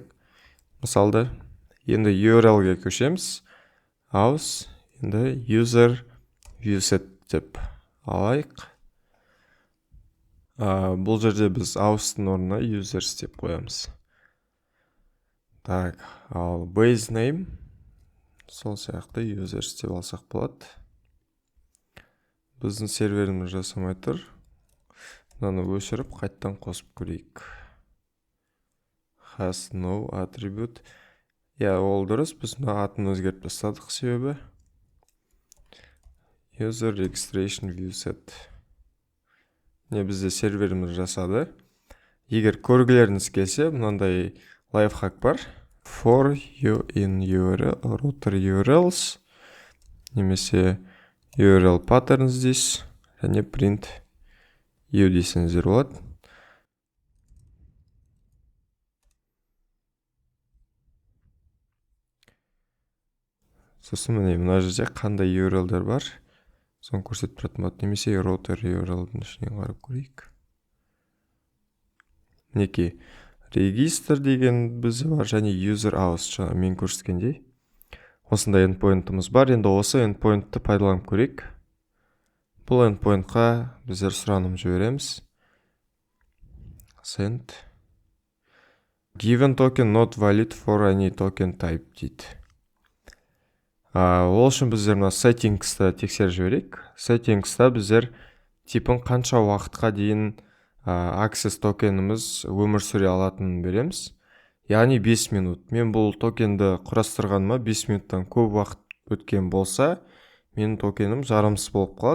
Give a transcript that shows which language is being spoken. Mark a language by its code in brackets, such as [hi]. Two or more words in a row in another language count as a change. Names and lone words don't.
[kk] Мысалды, енді URL-ге көшеміз. Aus, енді [en] user viewset [kk] деп алайық. Бұл жерде біз Aus'тың орнына users деп қоямыз. Так, ал [en] base name [kk] сол сияқты users деп алсақ болады. Біздің серверіміз жасамай тұр. Мынаны өшіріп, қайттан қосып көрейік. [en] Has no attribute. [kk] Ол дұрыс, біз мына атын өзгертіп тастадық себебі. [en] User registration viewset. [kk] Бізде серверіміз жасады. Егер көргілеріңіз келсе, мынандай лайфхак бар. [en] For you in URL, router URLs, немесе URL patterns [kk] дейсіз, және [en] print you [kk] дейсіңіздер болады. Сосын мына жерде қандай URL-дер бар, соны көрсетіп тұратын болады. Немесе router URL-дің ішінен қарап көрейік. Мінекей register деген бізде бар, және [en] user aus [kk] жаңа мен көрсеткендей. Осындай endpoint'ымыз бар. Енді осы endpoint'ты пайдаланып көрейік. Бұл endpoint'қа біздер сұраным жібереміз. [en] Send. Given token not valid for any token type дейді. [kk] Ол үшін біздер мына settings'ты тексеріп жіберейік. Settings'та біздер типін қанша уақытқа дейін access токеніміз өмір сүре алатынын береміз. Яғни 5 минут. Мен бұл токенді құрастырғаныма 5 минуттан көп уақыт өткен болса, менің токенім жарамсыз болып қалады.